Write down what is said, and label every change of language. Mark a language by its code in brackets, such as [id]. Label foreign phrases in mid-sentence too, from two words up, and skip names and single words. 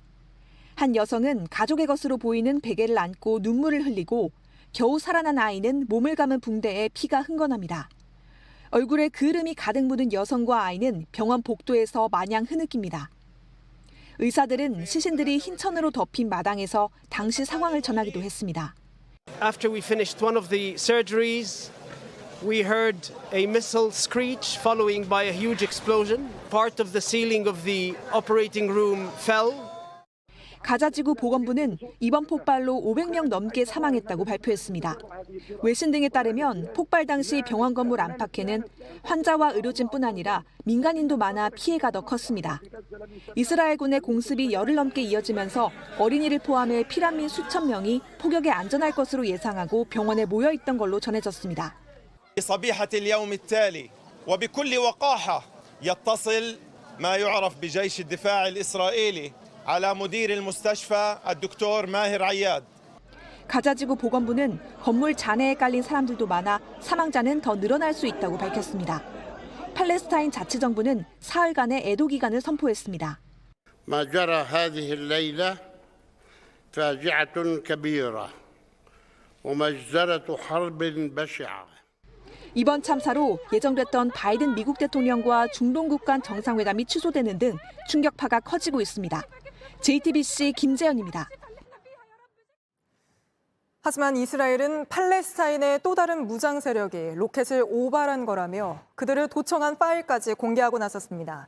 [ko] 한 여성은 가족의 것으로 보이는 베개를 안고 눈물을 흘리고 겨우 살아난 아이는 몸을 감은 붕대에 피가 흥건합니다. 얼굴에 그름이 가득 묻은 여성과 아이는 병원 복도에서 마냥 흐느낍니다. 의사들은 시신들이 흰 천으로 덮인 마당에서 당시 상황을 전하기도 했습니다. [en] After we finished one of the surgeries, we heard a missile screech following by a huge explosion. Part of the ceiling of the operating room fell. [ko] 가자지구 보건부는 이번 폭발로 500명 넘게 사망했다고 발표했습니다. 외신 등에 따르면 폭발 당시 병원 건물 안팎에는 환자와 의료진뿐 아니라 민간인도 많아 피해가 더 컸습니다. 이스라엘군의 공습이 열흘 넘게 이어지면서 어린이를 포함해 피난민 수천 명이 폭격에 안전할 것으로 예상하고 병원에 모여 있던 걸로 전해졌습니다. [ar] صبيحة اليوم التالي وبكل وقاحة يتصل ما يعرف بجيش الدفاع الإسرائيلي على مدير المستشفى الدكتور ماهر عياد. [ko] 가자지구 보건부는 건물 잔해에 깔린 사람들도 많아 사망자는 더 늘어날 수 있다고 밝혔습니다. 팔레스타인 자치정부는 사흘간의 애도 기간을 선포했습니다. [ar] ما جرى هذه الليلة فاجعة كبيرة ومجزرة حرب بشعة. [ko] 이번 참사로 예정됐던 바이든 미국 대통령과 중동국 간 정상회담이 취소되는 등 충격파가 커지고 있습니다. JTBC 김재현입니다. 하지만 이스라엘은 팔레스타인의 또 다른 무장 세력이 로켓을 오발한 거라며 그들을 도청한 파일까지 공개하고 나섰습니다.